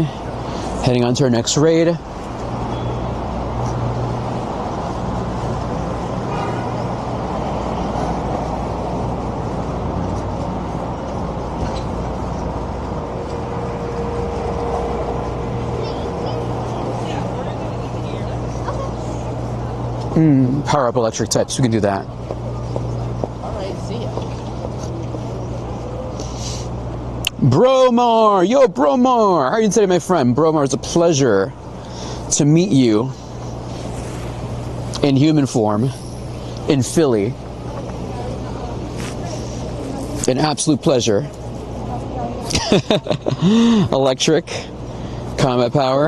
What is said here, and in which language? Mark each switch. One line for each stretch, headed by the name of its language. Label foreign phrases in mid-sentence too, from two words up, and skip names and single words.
English: Heading on to our next raid. Power up electric types. We can do that. All right, see ya. Bromar! Yo, Bromar! How are you today, my friend? Bromar, it's a pleasure to meet you in human form in Philly. An absolute pleasure. Electric. Combat power.